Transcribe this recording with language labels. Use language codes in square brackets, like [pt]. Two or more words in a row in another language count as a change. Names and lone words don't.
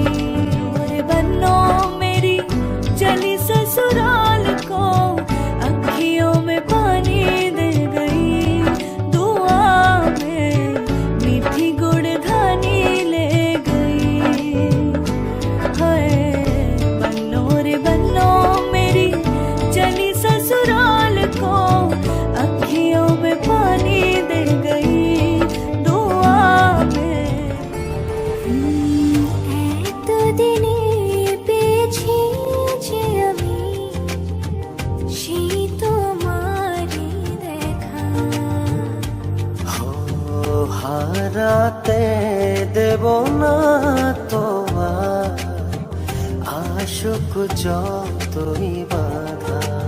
[hi] रे बन्नो मेरी चली ससुराल को, अखियों में पानी दे गई, दुआ में मीठी गुड़धानी ले गई। हाय बन्नो रे बन्नो मेरी चली ससुराल को, अखियों में पानी दे गई, दुआ में। [bn] এতদিনে পেয়েছি যে আমি সেই তোমারই দেখা। হারাতে দেব না তোমার আশুক যতই বাধা।